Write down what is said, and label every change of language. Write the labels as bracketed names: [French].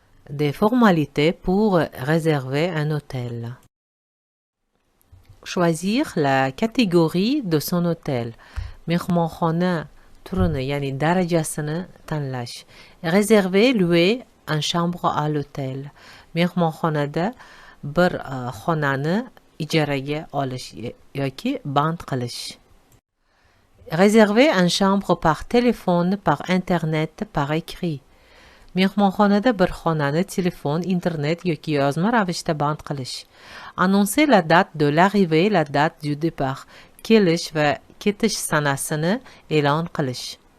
[French] Des formalités pour réserver un hôtel. Choisir la catégorie de son hôtel. [Uzbek] mehmonxona turini, ya'ni darajasini tanlash. [French] Réserver, louer un chambre à l'hôtel. [Uzbek] mehmonxonada bir xonani ijaraga olish yoki band qilish. [French] Réserver un chambre par téléphone, par internet, par écrit. [Uzbek] mehmonxonada bir xonani telefon, internet yoki yozma ravishda band qilish. [French] Annoncer la date de l'arrivée, la date du départ. [Uzbek] Kelish va ketish sanasini e'lon qilish.